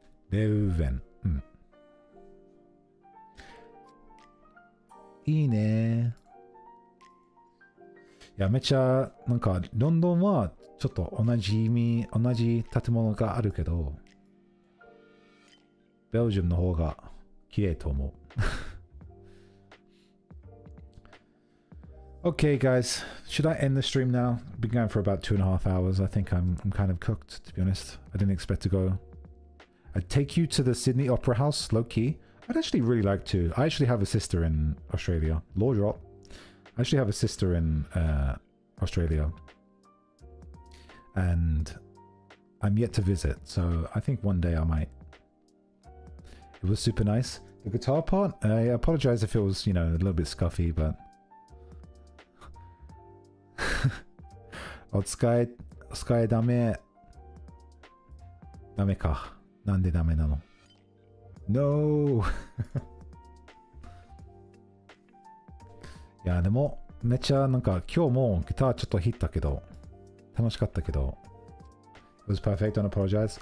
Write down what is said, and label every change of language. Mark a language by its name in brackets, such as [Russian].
[Japanese] レウベンいいねいやめっちゃなんかロンドンはちょっと同じ建物があるけどベルジウムの方が綺麗と思う Okay, guys, should I end the stream now? [English] I've been going for about 2.5 hours. I think I'm kind of cooked, to be honest. I didn't expect to go. I'd take you to the Sydney Opera House, low key. I'd actually really like to. I actually have a sister in Australia. Law drop. I actually have a sister in Australia. And I'm yet to visit, so I think one day I might. It was super nice. The guitar part, I apologize if it was, you know, a little bit scuffy, but... [Japanese] お使いダメかなんでダメなの No いやでもめっちゃなんか今日もギターちょっと弾いたけど楽しかったけど It was perfect, don't apologize.